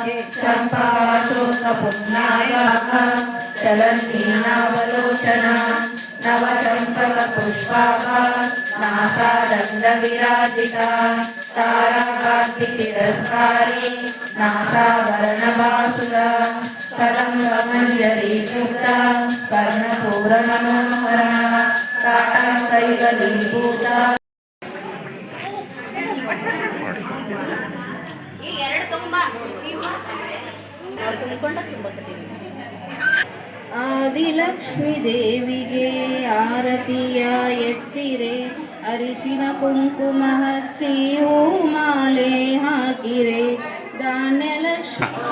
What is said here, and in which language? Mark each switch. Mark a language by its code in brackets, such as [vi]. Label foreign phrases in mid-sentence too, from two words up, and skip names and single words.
[sa] चम्पाशोकपुण्यायाः चलन्तीनावलोचना नवचम्पकपुष्पाका नासादण्डविराजिता ताराकान्तितिरस्कारी नासावरणवासुरा कलङ्गमञ्जरीयुक्ता कर्णपूरमनोहरा काटाकैगलीभूता [kn] ತುಂಬಿಕೊಂಡ ತುಂಬ ಆದಿಲಕ್ಷ್ಮೀ ದೇವಿಗೆ ಆರತಿಯ ಎತ್ತಿರೆ, ಅರಿಶಿನ ಕುಂಕುಮ ಹಚ್ಚಿ ಹೂ ಮಾಲೆ ಹಾಕಿರೆ, ಧಾನ್ಯಲಕ್ಷ್ಮಿ